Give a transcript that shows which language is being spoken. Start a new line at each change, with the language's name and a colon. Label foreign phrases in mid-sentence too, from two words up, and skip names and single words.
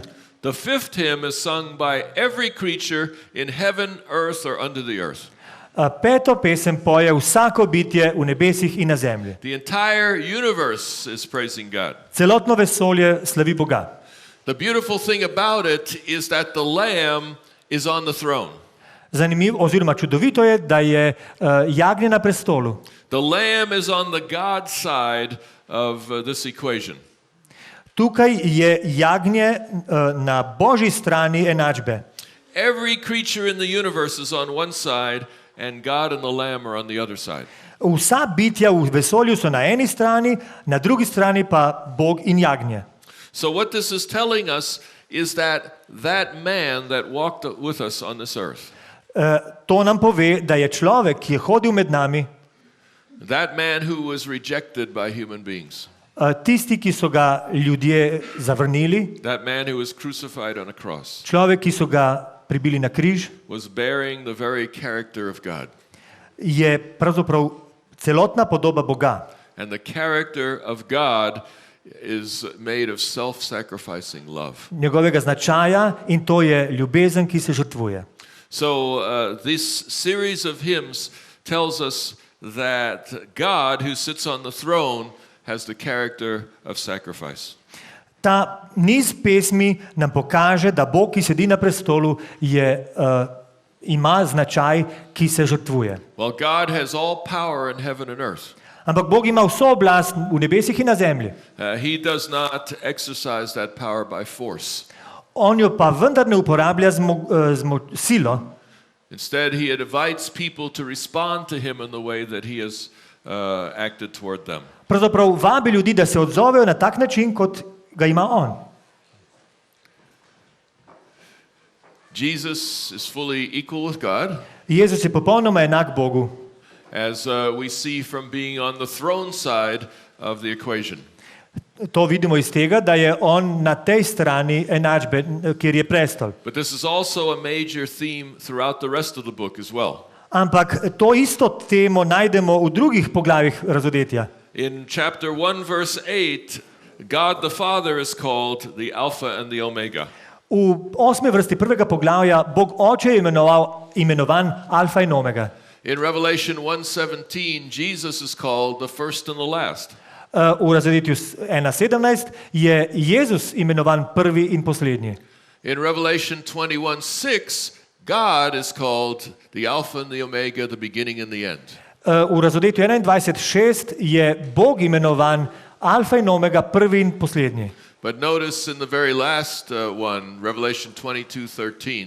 English: The fifth hymn is sung by every creature in heaven, earth, or under the earth.
Slovenian: Peto pesem poje vsako bitje v nebesih in na zemlji.
English: The entire universe is praising God.
Slovenian: Celotno vesolje slavi Boga.
English: The beautiful thing about it is that the Lamb is on the throne.
Slovenian: Zanimivo oziroma čudovito je, da je jagnje na prestolu.
English: The Lamb is on the God side of this equation.
Slovenian: Tukaj je jagnje na Božji strani enačbe.
English: Every creature in the universe is on one side, and God and the Lamb are on the other side.
Slovenian: Vsa bitja v vesolju so na eni strani, na drugi strani pa Bog in jagnje.
English: So what this is telling us is that man that walked with us on this earth,
Slovenian: To nam pove, da je človek, ki je hodil med nami,
English: that man who was rejected by human beings,
Slovenian: tisti, ki so ga ljudje zavrnili,
English: that man who was crucified on a cross,
Slovenian: človek, ki so ga pribili na križ,
English: was bearing the very character of God.
Slovenian: je pravzaprav celotna podoba Boga.
English: And the character of God is made of self-sacrificing love.
Slovenian: Njegovega značaja in to je ljubezen, ki se žrtvuje.
English: So this series of hymns tells us that God who sits on the throne has the character of sacrifice.
Slovenian: Ta niz pesmi nam pokaže, da Bog, ki sedi na prestolu, ima značaj, ki se žrtvuje.
English: Well, God has all power in heaven and earth.
Slovenian: Ampak Bog ima vso oblast v nebesih in na zemlji.
English: He does not exercise that power by force.
Slovenian: On jo pa vendar ne uporablja silo.
English: Instead, he invites people to respond to him in the way that he has acted toward them.
Slovenian: Pravzaprav vabi ljudi, da se odzovejo na tak način, kot ga ima on.
English: Jesus is fully equal with God,
Slovenian: Jezus je popolnoma enak Bogu,
English: as we see from being on the throne side of the equation.
Slovenian: To vidimo iz tega, da je on na tej strani enačbe, kjer je prestol.
English: But this is also a major theme throughout the rest of the book as well.
Slovenian: Ampak to isto temo najdemo v drugih poglavjih razodetja.
English: In chapter 1, verse 8, God the Father is called the Alpha and the Omega.
Slovenian: V 8. vrsti prvega poglavja Bog Oče je imenovan Alfa in Omega.
English: In Revelation 1:17, Jesus is called the first and the last.
Slovenian: V razreditju 1.17 je Jezus imenovan prvi in poslednji.
English: In Revelation 21:6, God is called the Alpha and the Omega, the beginning and the end.
Slovenian: V razreditju 21.6 je Bog imenovan Alfa in Omega, prvi in poslednji.
English: But notice in the very last one, Revelation 22:13,